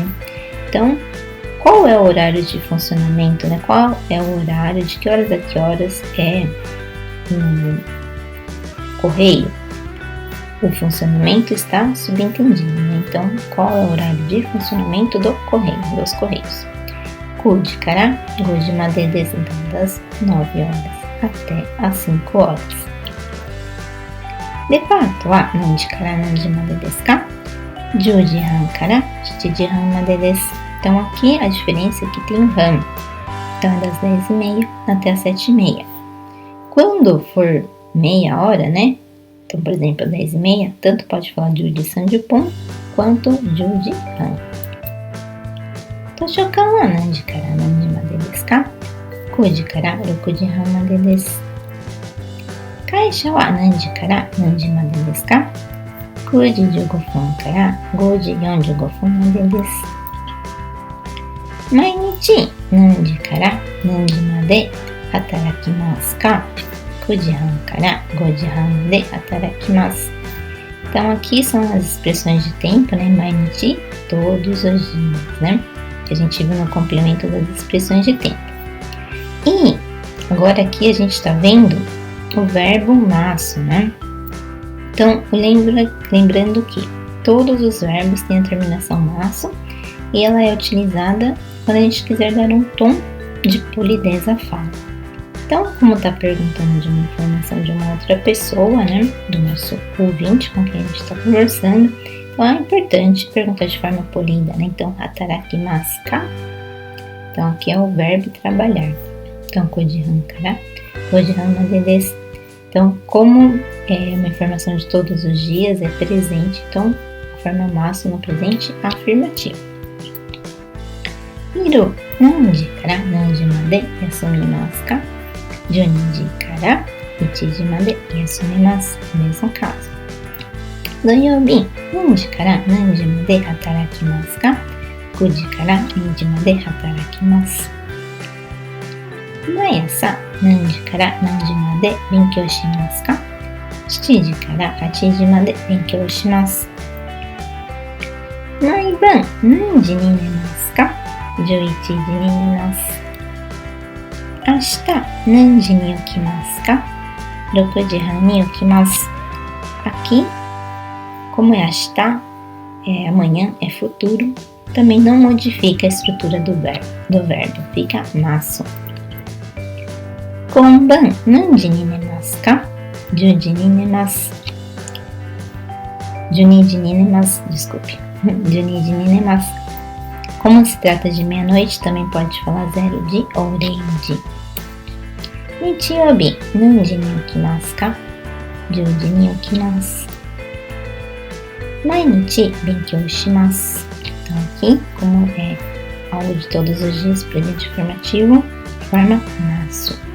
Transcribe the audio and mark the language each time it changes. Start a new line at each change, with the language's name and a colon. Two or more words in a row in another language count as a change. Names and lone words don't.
Portuguese: Então, qual é o horário de funcionamento, né? Qual é o horário, de que horas a que horas é o correio? O funcionamento está subentendido, né? Então, qual é o horário de funcionamento do correio, dos correios?
Japanese: 9 時から5時までです。
Portuguese: Então, das 9 horas até as 5 horas.
Japanese: デパートは何時から何時までですか? 10時半から7時半までです。 Então, aqui a diferença é que tem um ram.
Portuguese: Então, é das 10:30 até as 7:30. Quando for meia hora, né? Então, por exemplo, 10:30, tanto pode falar
Japanese: 十時三十分
Portuguese: quanto
Japanese: 十時半. 図書館は何時から何時までですか? 5時から6時半までです。会社は何時から何時までですか ?9 時15分から5時45分までです。毎日何時から何時まで働きますか ?9 時半から5時半まで働きます。
Portuguese: Então, aqui são as expressões de tempo, né? Mainichi, todos os dias, né? Que a gente viu no complemento das expressões de tempo. E agora aqui a gente está vendo o verbo masu, né? Então, lembrando que todos os verbos têm a terminação masu e ela é utilizada quando a gente quiser dar um tom de polidez à fala. Então, como está perguntando de uma informação de uma outra pessoa, né, do nosso ouvinte com quem a gente está conversando, então é importante perguntar de forma polida, né?
Japanese: Então, 働きますか?
Portuguese: Então, aqui é o verbo trabalhar.
Japanese: Então, 9 時半から5時半までです.
Portuguese: Então, como é uma informação de todos os dias, é presente, então, a forma masu no presente afirmativo.
Japanese: 昼何時から何時まで休みますか 12時から1時まで休みます。
Portuguese: Mesmo caso.
Japanese: 土曜日何時から何時まで働きますか ?9 時から2時まで働きます。毎朝何時から何時まで勉強しますか ?7 時から8時まで勉強します。毎晩何時に寝ますか ?11 時に寝ます。明日何時に起きますか ?6 時半に起きます。
Portuguese: Aqui, como é
Japanese: 明日,
Portuguese: amanhã é futuro, também não modifica a estrutura do verbo, fica masu.
Japanese: 今晩何時に寝ますか ?10 時に寝ます。12時に寝ます。Desculpe. 12時に寝ます。
Portuguese: Como se trata de meia-noite, também pode falar 0 時 ou 0時。
Japanese: 日曜日何時に起きますか ?10 時に起きます。毎日勉強します。
Portuguese: Então aqui, como é algo de todos os dias, presente afirmativo, forma masu.